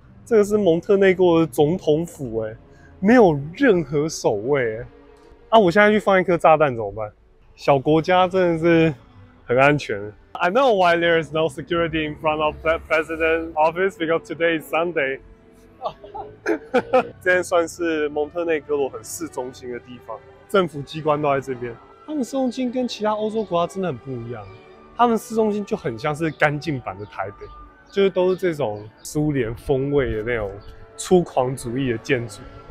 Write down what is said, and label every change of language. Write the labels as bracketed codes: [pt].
[zh] 这个是蒙特内哥的总统府没有任何守卫我现在去放一颗炸弹怎么办？小国家真的是很安全。 [en] I know why there is no security in front of the president's office because today is Sunday 。 [zh] 这边算是蒙特内哥罗很市中心的地方，政府机关都在这边。他们市中心跟其他欧洲国家真的很不一样，他们市中心就很像是干净版的台北，就是都是这种苏联风味的那种粗犷主义的建筑。